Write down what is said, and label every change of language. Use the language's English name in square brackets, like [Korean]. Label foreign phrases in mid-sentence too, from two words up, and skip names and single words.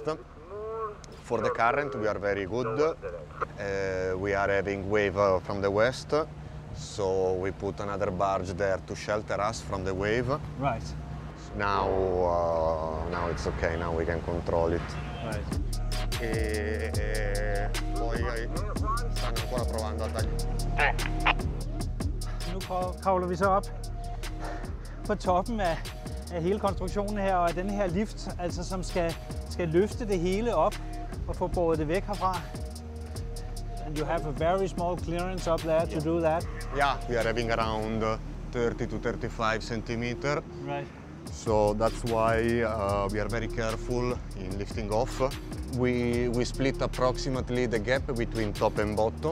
[English] For the current, we are very good. We are having wave from the west, so we put another barge there to shelter us from the wave. Right. Now it's okay. Now we can control it. Right. [Italian] e poi stanno ancora provando a tagliare. [Danish] Nu kravler vi så op på toppen af hele konstruktionen her, og den her lift, altså som skal løfte det hele op og få båret det væk herfra. [English] And you have a very small clearance up there to do that. Yeah, we are having around 30 to 35 centimeter. Right. So that's why we are very careful in lifting off. We split approximately the gap between top and bottom.